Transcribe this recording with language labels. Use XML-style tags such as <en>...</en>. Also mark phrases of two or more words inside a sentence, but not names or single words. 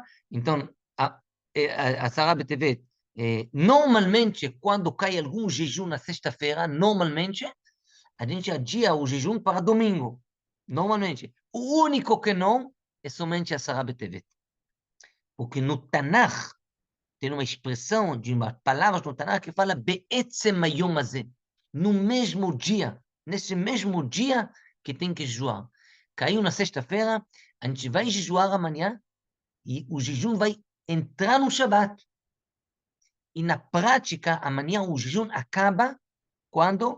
<pt>Então, a Sará Betevet, normalmente, quando cai algum jejum na sexta-feira, normalmente, a gente adia o jejum para domingo. Normalmente. O único que não é somente a Sará Betevet. Porque no Tanakh, tem uma expressão de uma palavra no Tanakh que fala</pt> <he>בעצם היום הזה.</he> <pt>No mesmo dia, nesse mesmo dia que tem que jejuar. Caiu na sexta-feira, a gente vai jejuar amanhã e o jejum vai entrar no Shabat. E na prática, amanhã o jejum acaba quando?</pt>